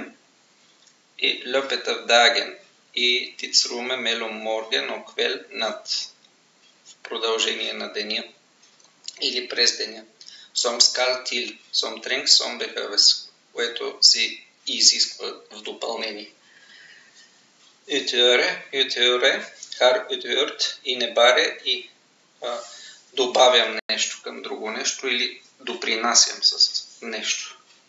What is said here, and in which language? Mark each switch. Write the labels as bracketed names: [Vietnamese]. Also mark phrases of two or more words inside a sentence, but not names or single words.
[Norwegian] И løpet av dagen, и tidsrummet mellom morgen og kveld, [Bulgarian] над, в продължение на деня или през деня. [Norwegian] Som skal til, som trengs, som behøves, [Bulgarian] което си изисква в допълнение. [Norwegian] Utgjøre, har utgjort, innebære [Bulgarian] и добавям нещо към друго нещо или допринасям с нещо.